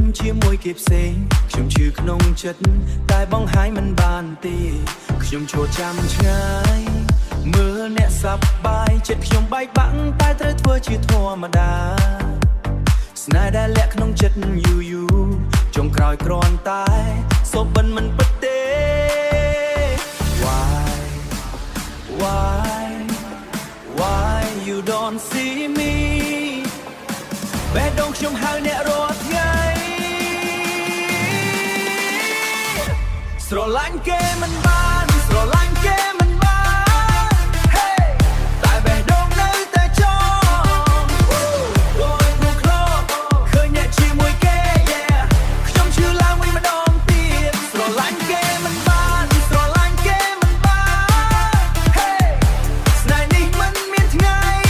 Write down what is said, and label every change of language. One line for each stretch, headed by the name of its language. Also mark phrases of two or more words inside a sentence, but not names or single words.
Khmer: ជាមួយគេផ្សេងខ្ញុំជឿក្នុងចិត្តតែបង្ហាញមិនបានទេខ្ញុំឈរចាំឆ្ងា យមើលអ្នកសប្បាយចិត្តខ្ញុំបែកបាក់តែត្រូវធ្វើជាធម្មតាស្នេហ៍ដែលលាក់ក្នុងចិត្តយូរចុងក្រោយគ្រាន់តែសូបិនមិនពិតទេ
English: Why you don't see me
Khmer: បេះដូងខ្ញុំហៅអ្នករាល់ថ្ងៃ ស្រឡាញ់គេមិនបានស្រឡាញ់គេមិនបាន Hey តែបេះដូងនៅតែចង់ដូចក្នុងក្លបឃើញអ្នកជាមួយគេ Yeah ខ្ញុំឈឺឡើងវិញម្ដងទៀតស្រឡាញ់គេមិនបានស្រឡាញ់គេមិនបាន Hey ស្នេហ៍នេះមិនមានថ្ងៃ